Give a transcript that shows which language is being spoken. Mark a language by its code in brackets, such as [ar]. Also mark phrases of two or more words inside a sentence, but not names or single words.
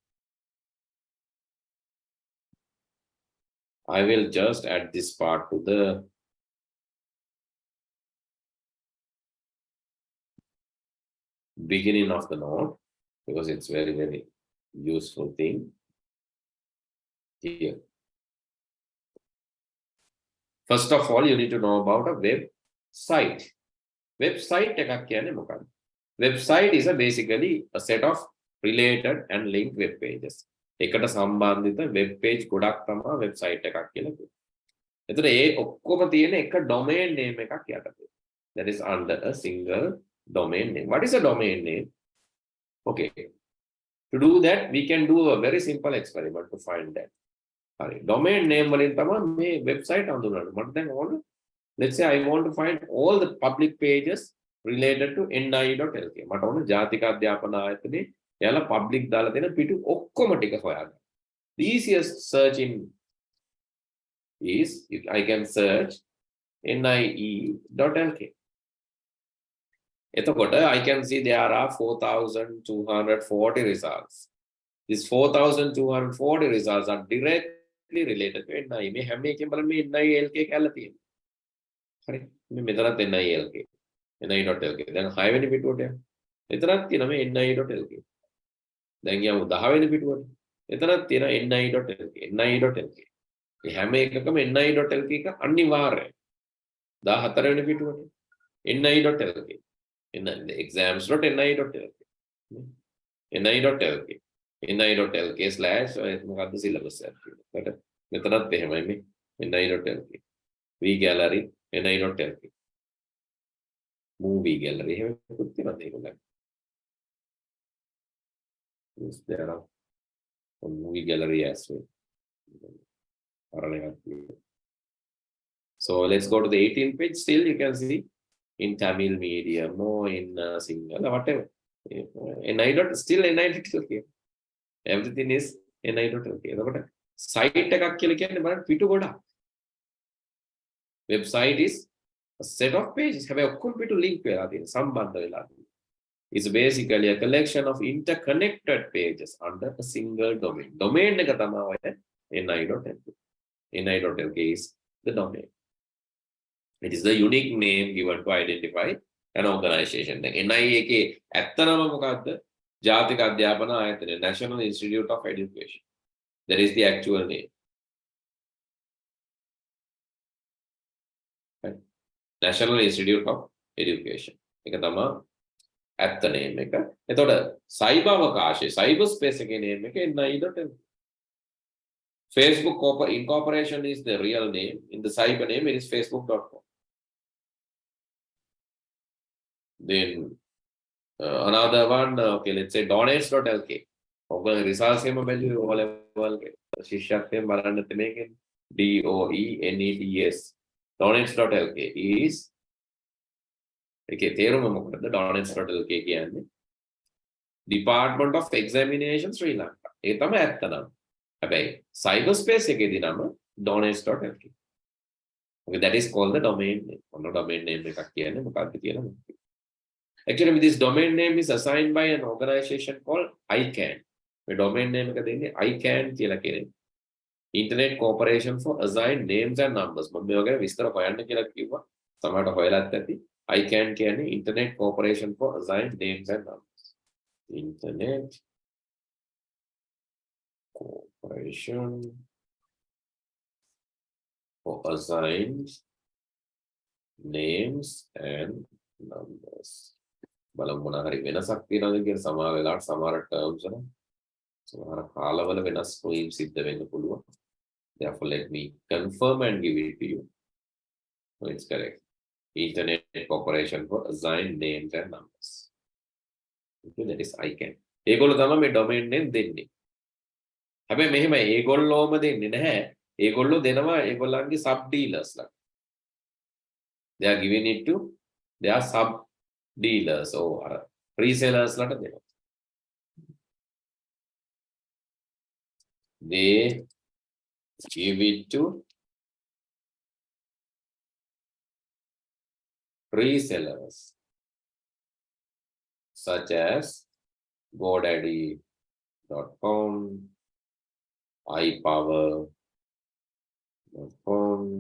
[en] I will just add this part to the beginning of the note because it's very, very useful thing here. First of all, you need to know about a website. [si] Website එකක් කියන්නේ මොකක්ද? [en] Website is basically a set of related and linked web pages. [si] එකට සම්බන්ධිත [en] web page [si] ගොඩක් තමයි website එකක් කියලා කියන්නේ. එතකොට ඒ ඔක්කොම තියෙන එක [en] domain name [si] එකක් යටතේ. [en] That is under a single domain name. What is a domain name? Okay. To do that, we can do a very simple experiment to find that. Domain name [si] වලින් තමයි මේ website හඳුනන්නේ. මට දැන් ඕන, [en] let's say I want to find all the public pages related to NIE.lk. [si] මට ඕන ජාතික අධ්‍යාපන ආයතනයේ එයාලා public දාලා දෙන පිටු ඔක්කොම ටික හොයාගන්න. [en] The easiest searching is I can search NIE.lk. එතකොට I can see there are 4,240 results. These 4,240 results are directly related to NIE. [si] මේ හැම එකෙම බලන්න මේ NIE.lk කියලා තියෙනවා. හරි. මේ මෙතනත් NIE.lk. NIE.lk. දැන් 6 වෙනි පිටුවට යන්න. එතනත් තියෙනවා මේ NIE.lk. දැන් යමු 10 වෙනි පිටුවට. එතනත් තියෙනවා NIE.lk. NIE.lk. මේ හැම එකකම NIE.lk එක අනිවාර්යයි. 14 වෙනි පිටුවට NIE.lk. exams.ni.lk. ni.lk. ni.lk slash මොකක්ද syllabus එක කියලා. මෙතනත් එහෙමයි මේ ni.lk. V gallery ni.lk. [en] movie gallery [si] එහෙම පුත් තියෙනවා ඒගොල්ලන්. [en] Is there a movie gallery as well? So let's go to the 18th page. Still you can see in Tamil medium or in Sinhala, whatever. Still ni.lk. Everything is ni.lk. [si] එතකොට site එකක් කියලා කියන්නේ බලන්න පිටු ගොඩක්. [en] Website is a set of pages. [si] හැබැයි ඔක්කොම පිටු link වෙලා තියෙන සම්බන්ධ වෙලා තියෙන. [en] It's basically a collection of interconnected pages under a single domain. [si] Domain එක තමයි ඔය ni.lk. [en] ni.lk is the domain. It is the unique name given to identify an organization. [si] NI එකේ ඇත්තනම මොකක්ද? ජාතික අධ්‍යාපන ආයතනය, [en] National Institute of Education. That is the actual name. Right? National Institute of Education. [si] එක තමයි ඇත්ත name එක. එතකොට cyber අවකාශය, [en] cyber space [si] එකේ name එක ni.lk. [en] Facebook Incorporation is the real name. In the cyber name, it is facebook.com. Then another one, okay, let's say donates.lk. [si] ඔබ results එකම බැලුවේ [en] O level [si] ශිෂ්‍යත්වයෙන් බලන්න මේකෙන් DOENETS. donates.lk is ඒකේ තේරුම මොකද? donates.lk කියන්නේ Department of Examination Sri Lanka. ඒ තමයි ඇත්ත නම. හැබැයි [en] cyber space [si] එකේදී නම donates.lk. [en] Okay, that is called the domain name. [si] ඔන්න [en] domain name [si] එකක් කියන්නේ මොකක්ද කියලා මම. [en] Actually, this domain name is assigned by an organization called ICANN. The domain name [si] එක දෙන්නේ ICANN කියලා කියන්නේ. [en] Internet Corporation for Assigned Names and Numbers. [si] මම මේ වගේ විස්තර හොයන්න කියලා කිව්වා. සමහරට හොයලත් ඇති. ICANN කියන්නේ Internet Corporation for Assigned Names and Numbers. [en] Internet Corporation for Assigned Names and Numbers. [si] බලමු මොන හරි වෙනසක් තියෙනවද කියලා. සමහර වෙලාවට සමහර terms වල සමහර කාලවල වෙනස් වීම් සිද්ධ වෙන්න පුළුවන්. [en] Therefore, let me confirm and give it to you. So it's correct. Internet Corporation for Assigned Names and Numbers. Okay, that is ICANN. [si] ඒගොල්ලෝ තමයි මේ [en] domain name [si] දෙන්නේ. හැබැයි මෙහෙම ඒගොල්ලෝම දෙන්නේ නැහැ. ඒගොල්ලෝ දෙනවා ඒගොල්ලන්ගේ [en] sub dealers [si] ලා. [en] They are giving it to their sub dealers or resellers [si] ලාට දෙනවා. [en] They give it to resellers such as GoDaddy.com, iPower.com,